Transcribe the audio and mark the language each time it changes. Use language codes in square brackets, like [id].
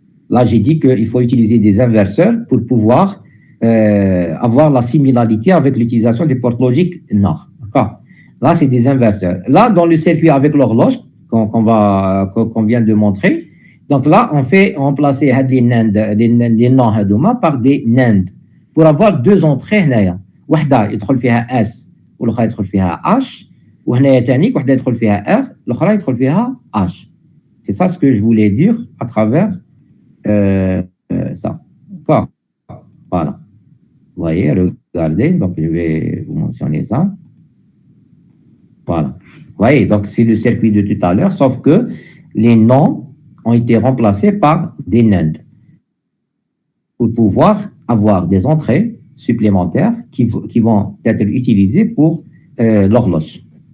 [fr] Là, j'ai dit qu'il faut utiliser des inverseurs pour pouvoir avoir la similarité avec l'utilisation des portes logiques NOR. D'accord? Là, c'est des inverseurs. Là, dans le circuit avec l'horloge qu'on vient de montrer, donc là, on fait remplacer les NOR par des NAND pour avoir deux entrées. [ar] واحدة يدخل فيها S والأخرى يدخل فيها H, وهنا ثاني واحدة يدخل فيها R الأخرى يدخل فيها H. [fr] C'est ça ce que je voulais dire à travers ça. D'accord. Voilà. Vous voyez, regardez, donc je vais vous mentionner ça. Voilà. Vous voyez, donc c'est le circuit de tout à l'heure, sauf que les noms ont été remplacés par des NAND pour pouvoir avoir des entrées supplémentaires qui vont être utilisées pour l'horloge.